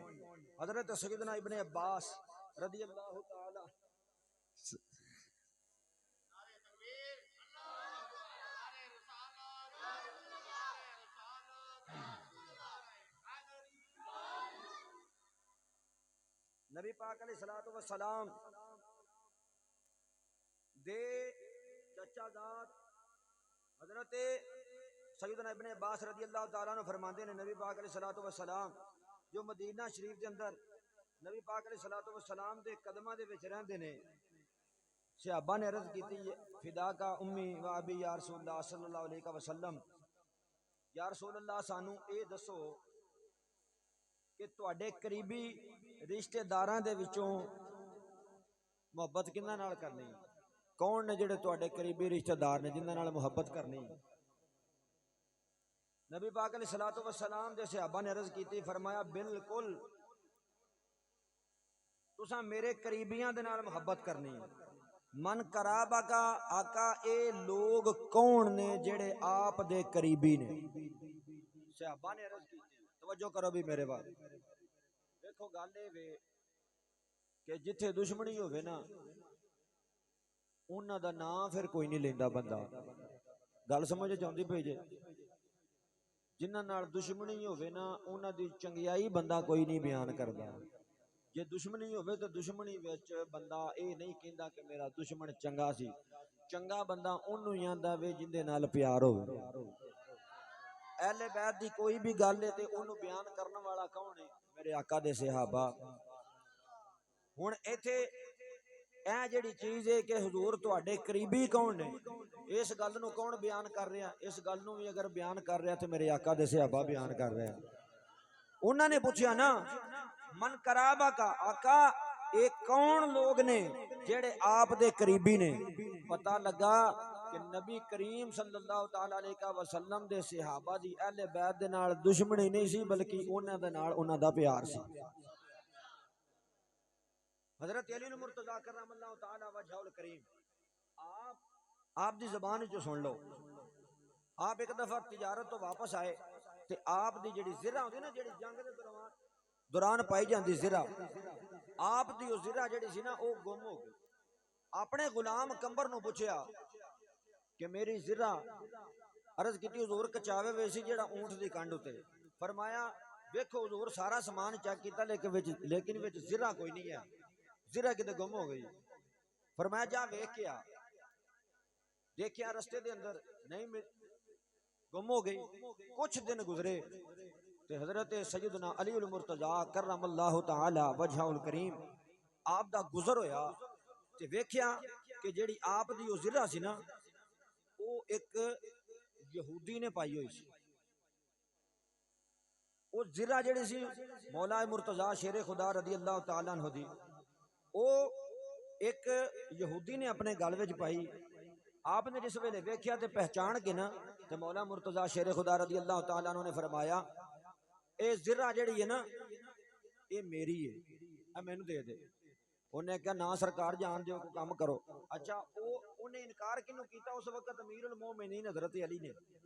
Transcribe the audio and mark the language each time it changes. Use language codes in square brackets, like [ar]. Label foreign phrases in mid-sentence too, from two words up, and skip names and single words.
[pa] حضرت سیدنا ابن عباس [ar] رضی اللہ تعالی [pa] نبی پاک [ar] علیہ الصلوۃ والسلام [pa] دے چچا ذات حضرت سیدنا ابن عباس [ar] رضی اللہ تعالیٰ عنہ [pa] فرماندے نے، نبی پاک [ar] علیہ الصلوۃ والسلام [pa] جو مدینہ شریف دے اندر نبی پاک [ar] علیہ الصلوۃ والسلام [pa] دے قدماں دے وچ رہندے نے، صحابہ نے عرض کیتی [ar] فدا کا امی و ابی یا رسول اللہ صلی اللہ علیہ وسلم، یا رسول اللہ [pa] سانو اے دسو کہ تواڈے قریبی رشتہ داراں دے وچوں محبت کنہاں نال کرنی؟ کون نے جڑے تواڈے قریبی رشتہ دار نے جنہاں نال محبت کرنی؟ نبی پاک [ar] علیہ الصلوۃ والسلام [pa] دے صحابہ نے عرض کیتی، فرمایا بالکل تساں میرے قریبیاں دے نال محبت کرنی ہے۔ [ar] من قرابہ کا [pa] آقا، اے لوگ کون نے جڑے آپ دے قریبی نے؟ صحابہ نے عرض کیتی، توجہ کرو بھی میرے بات، دیکھو گل اے وے کہ جتھے دشمنی ہوے نا انہاں دا نام پھر کوئی نہیں لیندا بندہ. گل سمجھ جاندی پئی جے. جنہاں نال دشمنی ہوے نا انہاں دی چنگیائی بندہ کوئی نہیں بیان کردا. جے دشمنی ہوے تے دشمنی وچ بندہ اے نہیں کہندا کہ میرا دشمن چنگا سی. چنگا بندہ اونوں ہی آندا وے جندے نال پیار ہوے. اہل بیت دی کوئی بھی گل ہے تے اونوں بیان کرن والا کون ہے؟ میرے آقا دے صحابہ. ہن ایتھے اے جڑی چیز ہے کہ حضور تواڈے قریبی کون نے، اس گل نو کون بیان کر رہا؟ اس گل نو بھی اگر بیان کر رہا تے میرے آقا دے صحابہ بیان کر رہے ہیں. انہاں نے پوچھا نا [ar] من قرابہ کا، [pa] آقا اے کون لوگ نے جڑے آپ دے قریبی نے؟ پتہ لگا کہ نبی کریم [ar] صلی اللہ تعالی علیہ وسلم [pa] دے صحابہ دی اہل بیت دے نال دشمنی نہیں سی بلکہ انہاں دے نال انہاں دا پیار سی. حضرت علی المرتضیٰ [ar] کرم اللہ تعالی وجہہ الکریم [pa] آپ دی زبان جو سن لو. آپ ایک دفعہ تجارت تو واپس آئے تے آپ دی جڑی زرہ ہوندی نا جڑی جنگ دے دوران پائی جاندی زرہ، آپ دی او زرہ جڑی سی نا او گم ہو گئی. اپنے غلام کمبر نو پوچھیا کہ میری زرہ، عرض کیتی حضور کچاوے وے سی جڑا اونٹ دی کنڈ اتے. فرمایا ویکھو حضور سارا سامان چیک کیتا لیکن وچ زرہ کوئی نہیں ہے، زرہ کتے گم ہو گئی. فرمایا جا ویکھ کے آ. دیکھیا رستے دے اندر نہیں گم ہو گئی. کچھ دن گزرے تے حضرت سیدنا علی المرتضیٰ [ar] کرم اللہ تعالی وجہہ الکریم [pa] آپ دا گزر ہویا تے ویکھیا کہ جیڑی آپ دی او زرہ سی نا او ایک یہودی نے پائی ہوئی سی. او زرہ جیڑی سی مولا مرتضیٰ شیر خدا [ar] رضی اللہ تعالیٰ عنہ [pa] دی او ایک یہودی نے اپنے گل وچ پائی. آپ نے جس ویلے ویکھیا تے پہچان کے نا تے مولا مرتضیٰ شیر خدا [ar] رضی اللہ تعالیٰ عنہ [pa] نے فرمایا اے زرہ جیڑی ہے نا اے میری ہے، اے مینوں دے دے. انہیں کہا نا سرکار جان دیو کو کام کرو. اچھا انہیں انکار کینوں کیتا؟ اس وقت امیر المومنین حضرت علی نے.